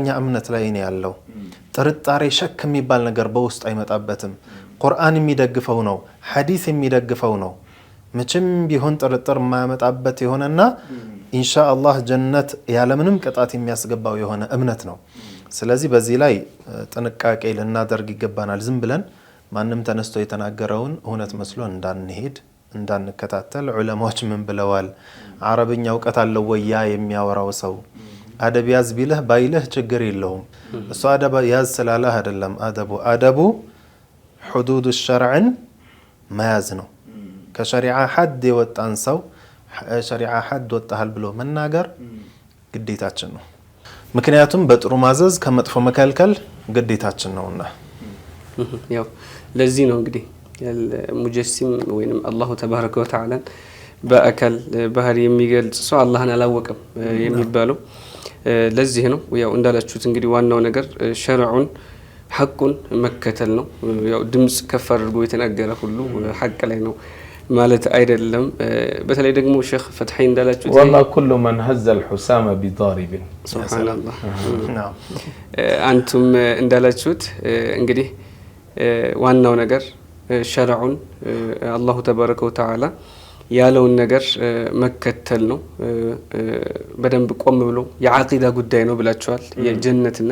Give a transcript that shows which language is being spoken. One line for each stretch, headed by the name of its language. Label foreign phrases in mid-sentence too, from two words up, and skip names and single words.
Amharic: እምነት ላይ ነው ያለው። ጥርጣሬ፣ ሸክ የሚባል ነገር በውስጡ አይመጣበትም። ቁርአን የሚደግፈው ነው፣ ሐዲስ የሚደግፈው ነው። መቼም ቢሆን ጥርጥር የማያመጣበት የሆነና ኢንሻአላህ ጀነት ያለምንም ቅጣት የሚያስገባው የሆነ እምነት ነው። ስለዚህ በዚህ ላይ ጥንቃቄ ልናደርግ ይገባናል። ዝም ብለን ማንም ተነስቶ የተናገረውን እውነት መስሎ እንዳንሄድ እንዳንከታተል ዑለማዎች ምን ብለዋል? አረብኛ እውቀት አለው ወያ የሚያወራው ሰው አደብ ያዝ ቢልህ ባይልህ ችግር የለውም። እሱ አደብ ያዝ ስላለህ አይደለም አደቡ
Arabic: حدود الشرع
Amharic: መያዝ ነው። ከሸሪዓ ሐድ የወጣን ሰው ሸሪዓ ሐድ ወጣሃል ብሎ መናገር ግዴታችን ነው። ምክንያቱም በጥሩ ማዘዝ ከመጥፎ መከልከል ግዴታችን ነውና ያው ለዚህ ነው እንግዲህ ሙጀሲም ወይንም
Arabic: الله تبارك وتعالى
Amharic: በአካል ባህሪ የሚገልጽ ሰው አላህን አላወቀም የሚባለው ለዚህ ነው። ያው እንዳላችሁት እንግዲህ ዋናው ነገር ሸርዑን ሐቁን መከተል ነው። ያው ድምጽ ከፍ አድርጎ የተናገረ ሁሉ ሐቅ ላይ ነው ማለት አይደለም። በተለይ ደግሞ ሼክ ፈትሒ እንዳላችሁት
Arabic: والله كل من هز الحسام بضارب
Amharic: ሱብሃንአላህ አንቱም እንዳላችሁት እንግዲህ ዋናው ነገር ሸርዑን
Arabic: الله تبارك وتعالى
Amharic: ያለውን ነገር መከተል ነው። በደንብ ቆም ብሎ የዓቂዳ ጉዳይ ነው ብላችኋል። የጀነትና